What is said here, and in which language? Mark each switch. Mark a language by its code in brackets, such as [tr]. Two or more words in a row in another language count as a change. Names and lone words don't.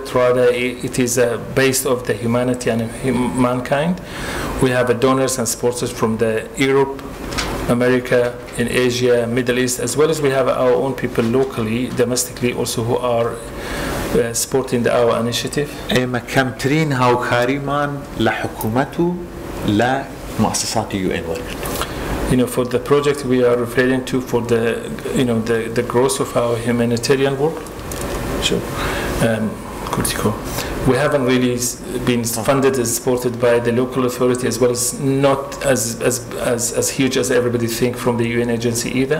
[en] Rather, it is based of the humanity and mankind. We have donors and sponsors from the Europe, America, in Asia, Middle East, as well as we have our own people locally, domestically, also who are supporting our initiative. [ckb] ئێمە کەمترین هاوکاریمان لە حکوومەت و لە مؤسسات UN وەرگرت. [en] For the project we are referring to for the growth of our humanitarian work. Sure. We haven't really been funded and supported by the local authority as well as not as huge as everybody think from the UN agency either.